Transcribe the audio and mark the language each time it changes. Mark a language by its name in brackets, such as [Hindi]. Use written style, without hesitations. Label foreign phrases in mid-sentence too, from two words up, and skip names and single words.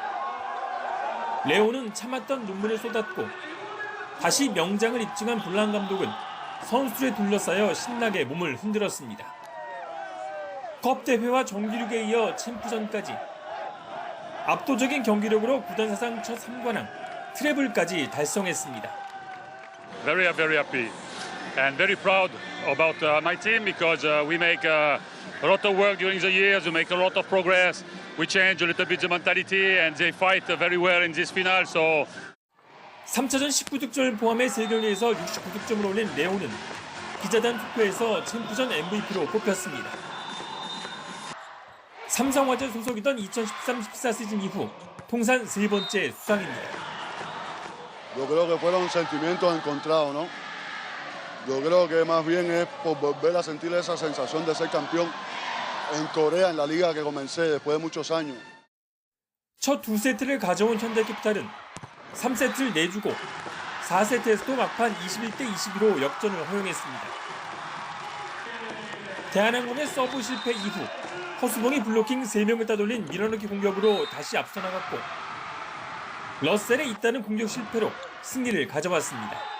[Korean] 레오는 참았던 눈물을 쏟았고 다시 명장을 입증한 볼란 감독은 선수들에 둘러싸여 신나게 몸을 흔들었습니다. 컵대회와 정규리그에 이어 챔프전까지 압도적인 경기력으로 구단 사상 첫 3관왕 트래블까지 달성했습니다. [English] Very happy and very proud about my team because we make a lot of work during the years, we make a lot of progress, we change a little bit the mentality and they fight very well in this final. So [Korean] 3차전 19득점을 포함해 3경기에서 69득점을 올린 레오는 기자단 투표에서 챔프전 MVP로 뽑혔습니다. 삼성화재 소속이던 2013-14 시즌 이후 통산 3번째 수상입니다. [Spanish] Yo creo que fueron sentimientos encontrados, ¿no? Yo creo que más bien es por volver a sentir esa sensación de ser campeón en Corea, en la liga que comencé después de muchos años. [Korean] 첫 2세트를 가져온 현대캐피탈은 3세트를 내주고 4세트에서도 막판 21대 22로 역전을 허용했습니다. 대한항공의 서브 실패 이후 허수봉이 블로킹 3명을 따돌린 밀어넣기 공격으로 다시 앞서 나갔고 러셀의 잇따른 공격 실패로 승리를 가져왔습니다.